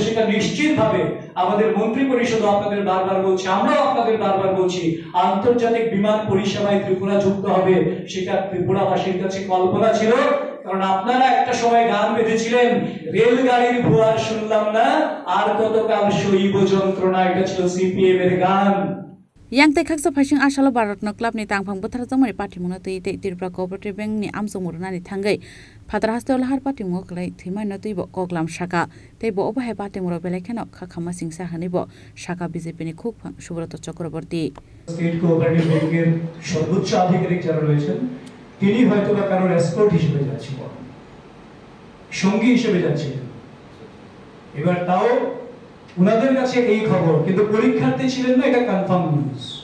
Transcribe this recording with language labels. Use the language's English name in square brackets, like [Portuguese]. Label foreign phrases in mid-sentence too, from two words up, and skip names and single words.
[Bangla] সেটা নিশ্চিতভাবে আমাদের মন্ত্রী পরিষদ আপনাদের বারবার বলছে, আমরাও আপনাদের বারবার বলছি, আন্তর্জাতিক বিমান পরিষেবায় ত্রিপুরা যুক্ত হবে। সেটা ত্রিপুরাবাসীর কাছে কল্পনা ছিল, কারণ আপনারা একটা সময় গান বেঁধেছিলেন, রেলগাড়ির ভুয়ার শুনলাম না, আর কতকাল সইব যন্ত্রণা। এটা ছিল সিপিএম এর গান। [Kok Borok] yang te khaksa phasing asalo Bharat no club ni tangphang bothar jamani party mona tei Tripura cooperative bank ni amso murna ni thangai phadar haste lahar party mo klai thimai no tei bo koklam shaka tei bo obahe party moro belekhano khakhama singsa hani bo shaka BJP ni khuk Subrata Chakraborty [Bangla] স্টেট কোঅপারেটিভ ব্যাংকের সর্বোচ্চ আধিকারিক যারা রয়েছেন, তিনি হয়তো বা কারোর এসকর্ট হিসেবে যাচ্ছিলেন, সঙ্গী হিসেবে যাচ্ছিলেন। এবার তাও উনাদের কাছে এই খবর, কিন্তু পরীক্ষার্থী ছিলেন না, এটা [English] confirm news.